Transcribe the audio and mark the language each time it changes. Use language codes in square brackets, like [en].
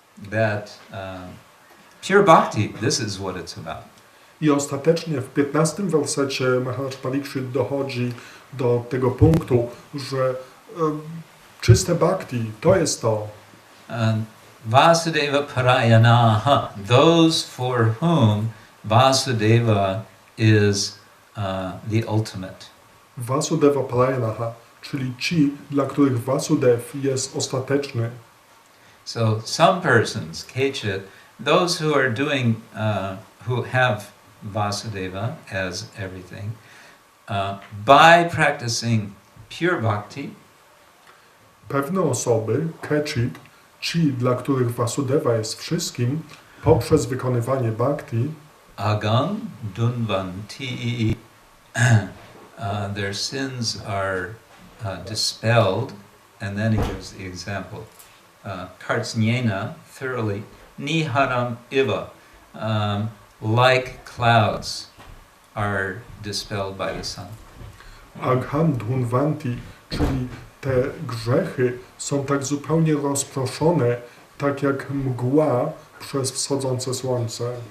[en] That pure bhakti, this is what it's about. [pl] I ostatecznie w 15 wersecie Maharaj Parikshit dochodzi do tego punktu, że czyste bhakti to jest to. [en] Vasudeva parayanaha, those for whom Vasudeva is the ultimate. [pl] Vasudeva parayanaha, czyli ci, dla których Vasudev jest ostateczny. [en] So some persons, Kechit, those who are doing, who have Vasudeva as everything, by practicing pure bhakti, [pl] Pewne osoby, Kechit, ci, dla których Vasudeva jest wszystkim, poprzez wykonywanie bhakti, [en] agam dunvanti, their sins are dispelled, and then he gives the example. Kartsnyena, thoroughly, niharam iva, like clouds are dispelled by the sun. [pl] Agham dhunvanti, czyli te grzechy są tak zupełnie rozproszone, tak jak mgła przez wschodzące słońce.